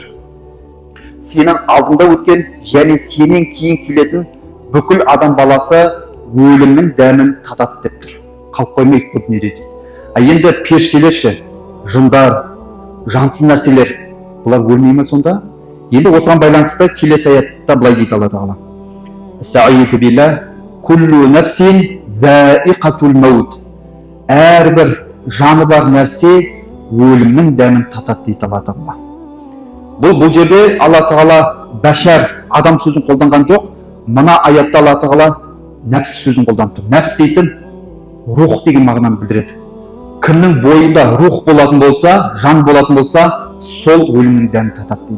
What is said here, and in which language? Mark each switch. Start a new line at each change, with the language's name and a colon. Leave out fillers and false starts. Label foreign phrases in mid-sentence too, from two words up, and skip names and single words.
Kazakh: Сенің алдында өткен және сенен кейін келетін бүкіл адам баласы өлімнің дәмін татады деп тұр. Қалып қоймайды бұл дүниеде дейді. Енді періштелерші, жындар, жансыз нәрселер, бұлар өлмей ме сонда? Енді осыған байланысты келесі аятта былай дейді Алла Тағала.
Arabic: أستغفر بالله. كل نفس ذائقة الموت.
Kazakh: Әрбір жаны бар нәрсе өлімнің дәмін татады дейді Алла Тағала. Бұл жерде Алла Тағала бәшар, адам сөзін қолданған жоқ. Мына аятта Алла Тағала нәпс сөзін қолданып тұр. Нәпс дейтін рух деген мағынаны білдіреді. Кімнің бойында рух болатын болса, жан болатын болса, сол өлімнің дәмін татады дейді.